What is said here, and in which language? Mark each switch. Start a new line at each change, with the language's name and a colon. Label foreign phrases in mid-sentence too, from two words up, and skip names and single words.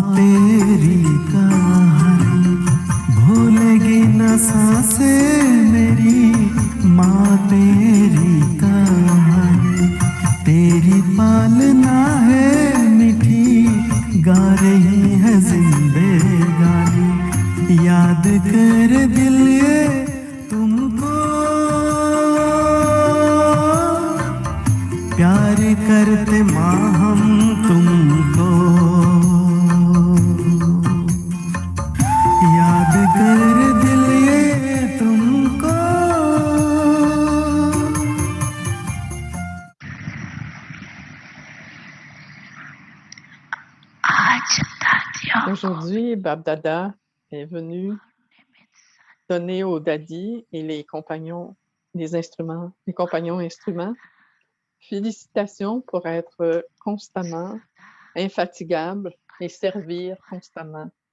Hindi: तेरी कहानी भूलेगी न सांसें मेरी माँ तेरी कहानी तेरी पालना है मीठी गा रही है जिंदगानी याद कर दिल ये तुमको प्यार करते माँ हम तुमको कर दिल ये तुमको
French: Aujourd'hui, Bab Dada est venu donner au Daddy et les compagnons instruments, félicitations pour être constamment infatigable et servir constamment.